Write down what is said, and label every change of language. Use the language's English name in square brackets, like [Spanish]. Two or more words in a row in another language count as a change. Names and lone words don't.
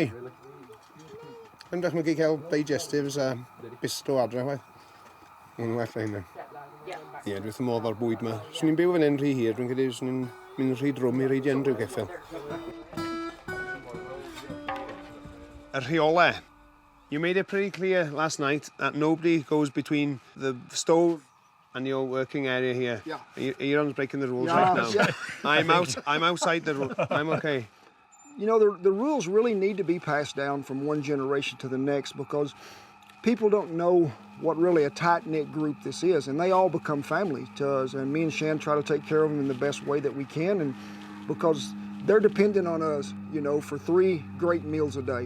[Welsh] Yn dychmygu cael digestives a bisto adre, waith. Mae'n well rhain. Ie, dwi wrth y modd o'r bwyd yma. Swn i'n byw fan hyn rhy hir, dwi'n credu swn i'n mynd rhy drwm i reidi unrhyw geffil. Y rheole. [English] You made it pretty clear last night that nobody goes between the stove and your working area here. Yeah. Aaron's breaking the rules right now. Yeah. I'm outside the rule. I'm okay. You know, the rules really need to be passed down from one generation to the next because people don't know what really a tight-knit group this is, and they all become family to us, and me and Shan try to take care of them in the best way that we can, and because they're dependent on us, you know, for 3 great meals a day.